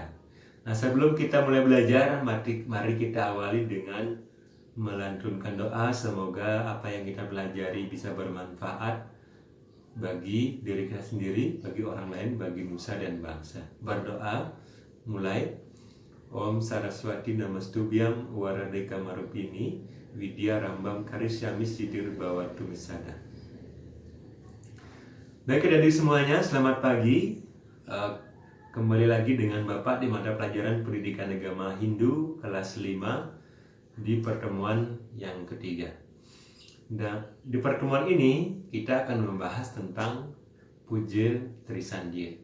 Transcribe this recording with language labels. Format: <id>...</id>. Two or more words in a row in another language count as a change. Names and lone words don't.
<id>Nah, sebelum kita mulai belajar, mari kita awali dengan melantunkan doa. Semoga apa yang kita pelajari bisa bermanfaat bagi diri kita sendiri, bagi orang lain, bagi nusa dan bangsa. Berdoa, mulai.</id> <sa>Om Saraswati Namastubhyam Waradeka Marupini Widya Rambam Karisyami Sidir Bawatu Misada.</sa> <id>Baik adik semuanya, selamat pagi. Kembali lagi dengan Bapak di mata pelajaran Pendidikan Agama Hindu kelas 5 di pertemuan yang ketiga. Dan di pertemuan ini kita akan membahas tentang Puja Trisandya.</id>